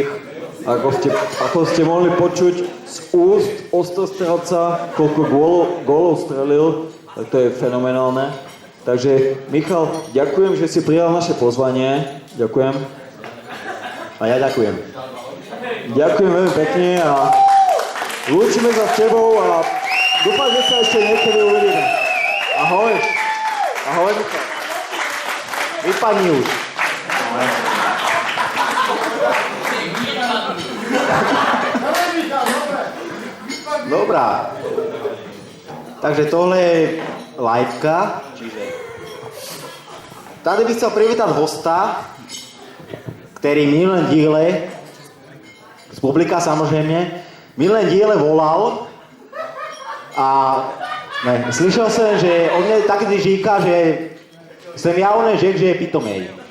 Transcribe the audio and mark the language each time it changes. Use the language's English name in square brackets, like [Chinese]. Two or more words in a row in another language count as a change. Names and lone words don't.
[Slovak] Ako ste mohli počuť z úst Ostrstrelca, koľko gólov strelil, tak to je fenomenálne. Takže, Michal, ďakujem, že si prijal naše pozvanie. Ďakujem. A ja ďakujem. Ďakujem veľmi pekne a lúčime sa s tebou a dúfam, že sa ešte niekedy uvidíme. Ahoj. Ahoj, Michal. Vypadni už. Dobrá. [Czech] Takže tohle je liveka, čiže tady bych [Slovak] chcel privítať hosta, ktorý [Czech] v minulém díle, z publika samozrejme, v minulém díle volal a slyšel jsem, že on mě taky říká, že jsem javne řekl, že je pitomej.